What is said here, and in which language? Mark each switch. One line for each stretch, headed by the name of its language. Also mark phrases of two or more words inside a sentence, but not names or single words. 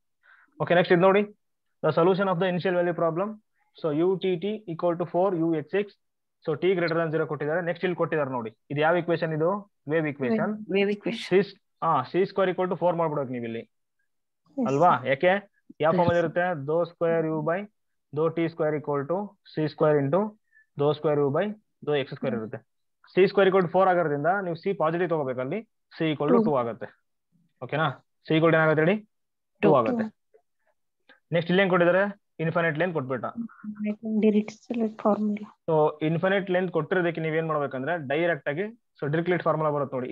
English: okay, next
Kannada: ಇದು ನೋಡಿ,
English: the solution of the initial value problem.
Kannada: ಸೊ UTT = 4 UHX. ಸೊ t > 0 ಕೊಟ್ಟಿದ್ದಾರೆ. ನೆಕ್ಸ್ಟ್ ಇಲ್ಲಿ ಕೊಟ್ಟಿದ್ದಾರೆ ನೋಡಿ, ಇದು ಯಾವ ಇಕ್ವೇಶನ್? ಇದು
English: wave equation.
Kannada: c² = 4 ಮಾಡ್ಬಿಡೋಕೆ ನೀವು ಇಲ್ಲಿ ಅಲ್ವಾ? ಯಾಕೆ ಯಾವ ಫಾರ್ಮ್ ಅಲ್ಲಿ ಇರುತ್ತೆ? δ² u/δt² = c² × δ² u/δx² ಇರುತ್ತೆ. c² = 4 ಆಗಿರೋದ್ರಿಂದ ನೀವು c ಪಾಸಿಟಿವ್ ತಗೋಬೇಕು, ಅಲ್ಲಿ c = 2 ಆಗುತ್ತೆ. ಓಕೆನಾ? c = ಏನಾಗುತ್ತೆ ಹೇಳಿ? 2 ಆಗುತ್ತೆ. ನೆಕ್ಸ್ಟ್ ಇಲ್ಲಿ ಏನ್ ಕೊಟ್ಟಿದ್ದಾರೆ?
English: infinite length ಕೊಟ್ಬಿಟ್ಟ. so infinite length
Kannada: ಕೊಟ್ಟಿರೋದಕ್ಕೆ ನೀವೇನ್ ಮಾಡ್ಬೇಕಂದ್ರೆ ಡೈರೆಕ್ಟ್ ಆಗಿ
English: Dirichlet formula
Kannada: ಬರುತ್ತೆ ನೋಡಿ.